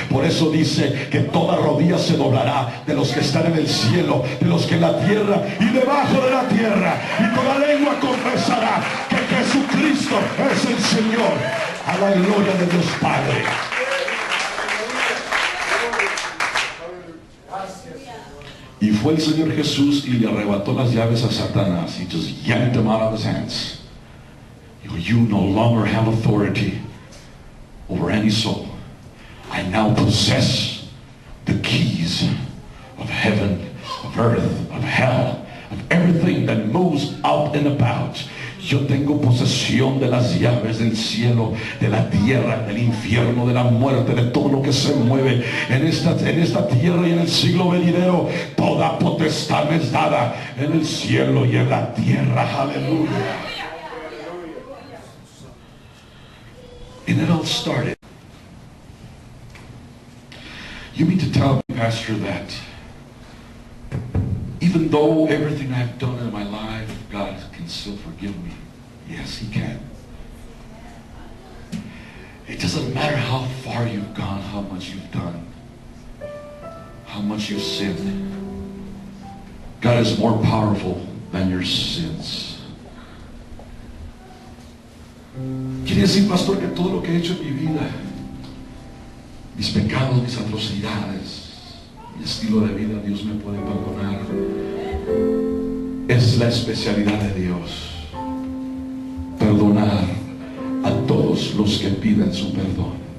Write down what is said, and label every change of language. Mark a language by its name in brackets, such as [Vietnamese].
[Spanish] Por eso dice que toda rodilla se doblará, de los que están en el cielo, de los que en la tierra y debajo de la tierra. Y toda lengua confesará que Jesucristo es el Señor. A la gloria de Dios Padre. Y fue el Señor Jesús y le arrebató las llaves a Satanás. [English] He just yanked them out of his hands. You no longer have authority over any soul. I now possess the keys of heaven, of earth, of hell, of everything that moves out and about. [Spanish] Yo tengo posesión de las llaves del cielo, de la tierra, del infierno, de la muerte, de todo lo que se mueve en esta tierra y en el siglo venidero. Toda potestad me es dada en el cielo y en la tierra. Aleluya. [English] And it all started. You mean to tell me, Pastor, that even though everything I've done in my life, God can still forgive me? Yes, He can. It doesn't matter how far you've gone, how much you've done, how much you've sinned. God is more powerful than your sins. [Spanish] Quiere decir, pastor, que todo lo que he hecho en mi vida, mis pecados, mis atrocidades, mi estilo de vida, Dios me puede perdonar. Es la especialidad de Dios, perdonar a todos los que piden su perdón.